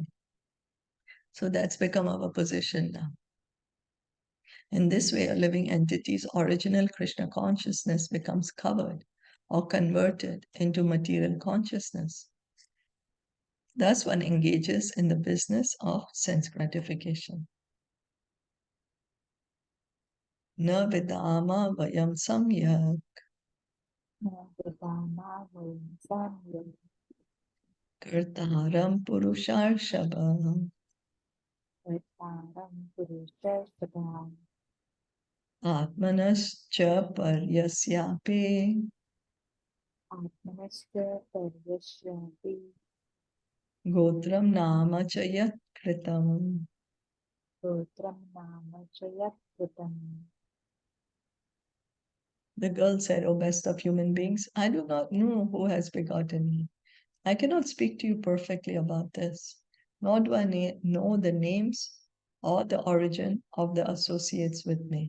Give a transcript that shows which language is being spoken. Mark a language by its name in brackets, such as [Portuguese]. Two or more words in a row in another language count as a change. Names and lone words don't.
[English] So that's become our position now. In this way, a living entity's original Krishna consciousness becomes covered or converted into material consciousness. Thus, one engages in the business of sense gratification. [Sanskrit] न विदाम वयं सम्यक् कर्तारं पुरुषर्षभ आत्मनश्च परस्यापि गोत्रं नाम च यत्कृतम्. [English] The girl said, "O best of human beings, I do not know who has begotten me. I cannot speak to you perfectly about this, nor do I know the names or the origin of the associates with me.